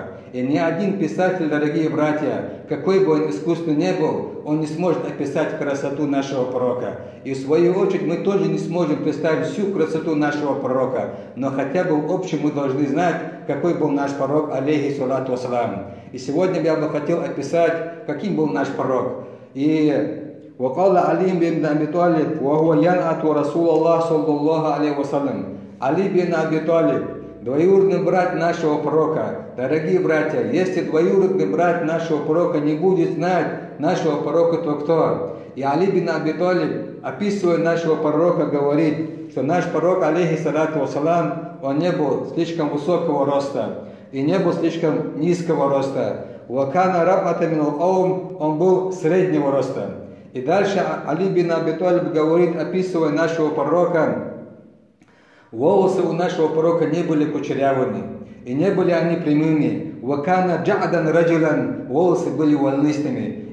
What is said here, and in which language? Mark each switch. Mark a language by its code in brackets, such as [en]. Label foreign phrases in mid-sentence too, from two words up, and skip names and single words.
[ru] И ни один писатель, дорогие братья, какой бы он искусный не был, он не сможет описать красоту нашего пророка. И в свою очередь мы тоже не сможем представить всю красоту нашего пророка, но хотя бы в общем мы должны знать, какой был наш пророк, [ar] عليه الصلاة والسلام. [ru] И сегодня я бы хотел описать, каким был наш пророк. [ar] И وقال علي بن أبي طالب وهو ينعت رسول الله صلى الله عليه وسلم. [ru] Али бин Аби Талиб, двоюродный брат нашего пророка. Дорогие братья, если двоюродный брат нашего пророка не будет знать нашего пророка, то кто? И Али бин Аби Талиб, описывая нашего пророка, говорит, что наш пророк, [ar] عليه الصلاة والسلام, [ru] он не был слишком высокого роста и не был слишком низкого роста. [ar] وكان ربعة من القوم, [ru] он был среднего роста. И дальше Али бин Аби Талиб говорит, описывая нашего пророка, волосы у нашего пророка не были кучерявыми, и не были они прямыми. [ar] وكان جعدا رجلا, [ru] волосы были волнистыми.